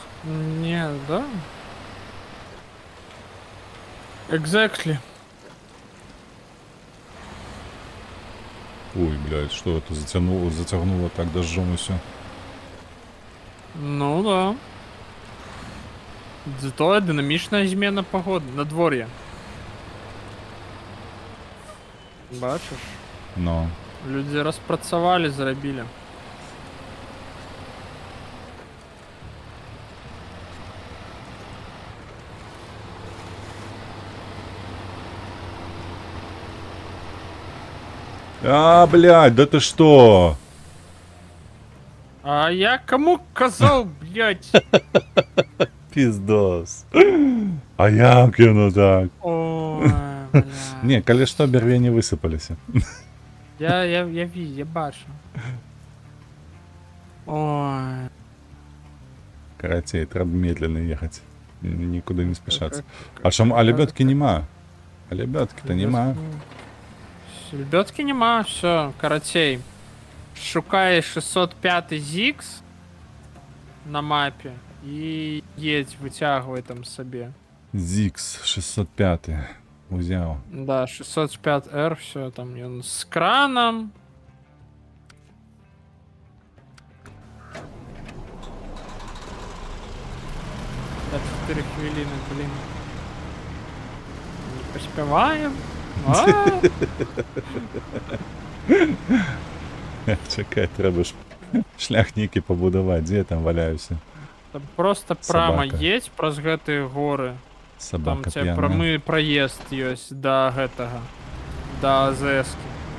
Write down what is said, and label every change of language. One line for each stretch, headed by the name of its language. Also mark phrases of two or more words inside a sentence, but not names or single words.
Russian: не, да? Exactly. Ой, блядь, что это затягнуло так дождем и все. Ну да.
Ukrainian: Зато динамічна зміна погоди, надвор'я. Бачиш?
Belarusian: Но.
Ukrainian: Люди розпрацювали, зробили.
Russian: А, блядь, да ты что?
Ukrainian: А я кому казав, блядь?
Belarusian: Пиздос. А як яно так?
Russian: Ой, блядь.
Belarusian: Не, калі што, бярвені высыпаліся. Я бачу. Ой. Карацей, трэба медленно ехаць. Нікуды не спешацца. А лебёдкі нема. А лебёдкі-то нема. Лебедки нема, все, карацей. Шукай 605 ZX на мапе і едь,
Ukrainian: витягуй там собі. Зикс 605. Узяв.
Belarusian: Да, 605R, все там ён з краном.
Ukrainian: Да, 4 хвилины, блин.
Russian: Не поспеваем.
Belarusian: Чекай, треба ж шляхнікі пабудаваць. Дзе я там валяюся?
Russian: Там просто прямо Собака.
Belarusian: едь праз гэтыя горы. Там
Russian: Собака тебе
Ukrainian: п'яная.
Belarusian: прамы праезд ёсць да гэтага, да АЗС-кі.